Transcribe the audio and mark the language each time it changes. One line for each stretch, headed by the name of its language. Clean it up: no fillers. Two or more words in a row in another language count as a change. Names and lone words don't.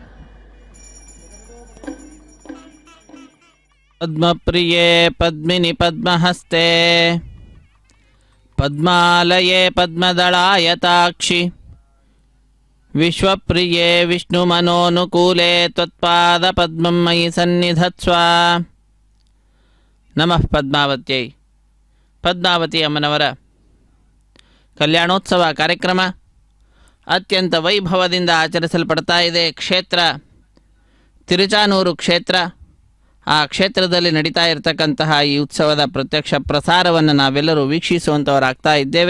Sanskrit: పద్మప్రియే పద్మిని పద్మహస్తే పద్మాలయే పద్మదళాయతాక్షి విశ్వప్రియే విష్ణుమనోనుకూలే త్వత్పాద పద్మం మయి సన్నిధత్స్వ. ನಮಃ ಪದ್ಮಾವತ್ಯೈ.
Kannada: ಪದ್ಮಾವತಿ ಅಮ್ಮನವರ ಕಲ್ಯಾಣೋತ್ಸವ ಕಾರ್ಯಕ್ರಮ ಅತ್ಯಂತ ವೈಭವದಿಂದ ಆಚರಿಸಲ್ಪಡ್ತಾ ಇದೆ. ಕ್ಷೇತ್ರ ತಿರುಚಾನೂರು ಕ್ಷೇತ್ರ. ಆ ಕ್ಷೇತ್ರದಲ್ಲಿ ನಡೀತಾ ಇರತಕ್ಕಂತಹ ಈ ಉತ್ಸವದ ಪ್ರತ್ಯಕ್ಷ ಪ್ರಸಾರವನ್ನು ನಾವೆಲ್ಲರೂ ವೀಕ್ಷಿಸುವಂಥವರಾಗ್ತಾ ಇದ್ದೇವೆ.